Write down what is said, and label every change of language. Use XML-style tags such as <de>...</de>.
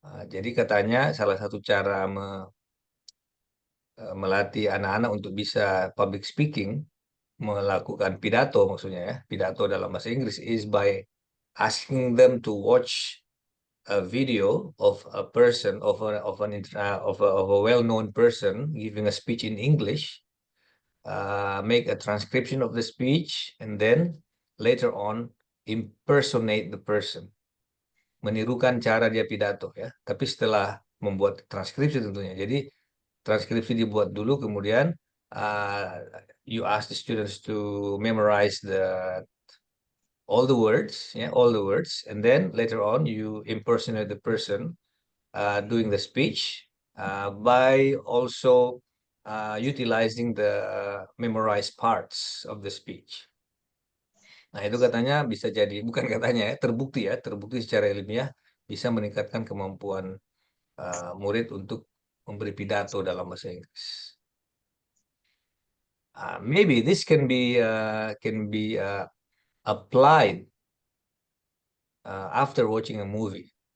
<id>Jadi katanya salah satu cara melatih anak-anak untuk bisa</id> <en>public speaking,</en> <id>melakukan pidato maksudnya ya, pidato dalam bahasa Inggris,</id> <en>is by asking them to watch a video of a person of a well-known person giving a speech in English, make a transcription of the speech, and then later on impersonate the person,</en> <id>menirukan cara dia pidato ya. Tapi setelah membuat transkripsi tentunya. Jadi transkripsi dibuat dulu, kemudian</id> <en>you ask the students to memorize all the words, and then later on you impersonate the person doing the speech by also utilizing the memorized parts of the speech.</en> <id>Nah, itu katanya bisa jadi, bukan katanya ya, terbukti secara ilmiah bisa meningkatkan kemampuan murid untuk memberi pidato dalam bahasa Inggris.</id> <en>Maybe this can be applied after watching a movie.</en>